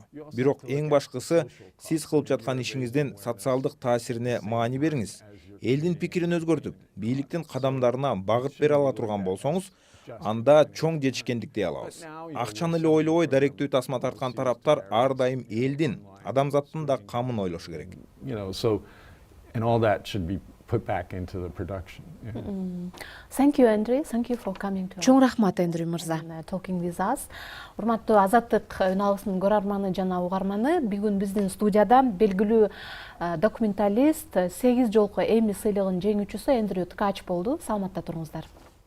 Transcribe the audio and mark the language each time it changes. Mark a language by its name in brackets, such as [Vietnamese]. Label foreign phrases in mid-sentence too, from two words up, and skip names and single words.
[Kyrgyz] Бирок эң башкысы, сиз кылып жаткан ишиңиздин социалдык таасирине маани бериңиз. Элдин пикирин өзгөртүп, бийликтин кадамдарына багыт бере ала турган болсоңуз, анда чоң жетишкендик дей алабыз. Акчаны эле ойлобой даректүү тасма тарткан тараптар ар дайым элдин, адамзаттын да камын ойлошу керек. [English] You know, so and all that should be put back into the production. Yeah. Thank you, Andrew. Thank you for coming to [Kyrgyz] Чоң рахмат, Эндрю мырза. [English] talking with us. [Kyrgyz] Урматтуу Азаттык үн алгысынын көрөрманы жана угарманы, бүгүн биздин студияда белгилүү документалист 8 жолку Эми сыйлыгынын жеңүүчүсү Эндрю Ткач болду. Саламатта туруңуздар.